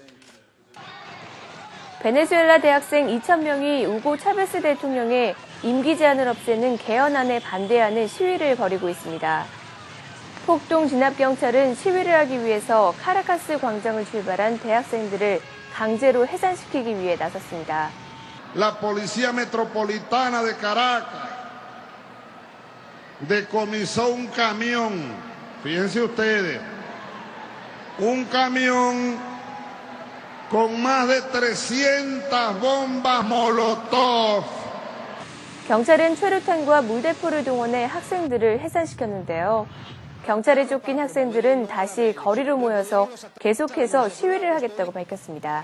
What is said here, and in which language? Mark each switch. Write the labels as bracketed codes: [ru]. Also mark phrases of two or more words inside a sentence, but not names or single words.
[ko] 베네수엘라 대학생 2,000명이 우고 차베스 대통령의 임기 제한을 없애는 개헌안에 반대하는 시위를 벌이고 있습니다. 폭동 진압경찰은 시위를 하기 위해서 카라카스 광장을 출발한 대학생들을 강제로 해산시키기 위해 나섰습니다. [es] la Policía Metropolitana de Caracas decomisó un camión, fíjense ustedes, un camión con más de 300 bombas molotov. [ko] 경찰은 최루탄과 물대포를 동원해 학생들을 해산시켰는데요. 경찰에 쫓긴 학생들은 다시 거리로 모여서 계속해서 시위를 하겠다고 밝혔습니다.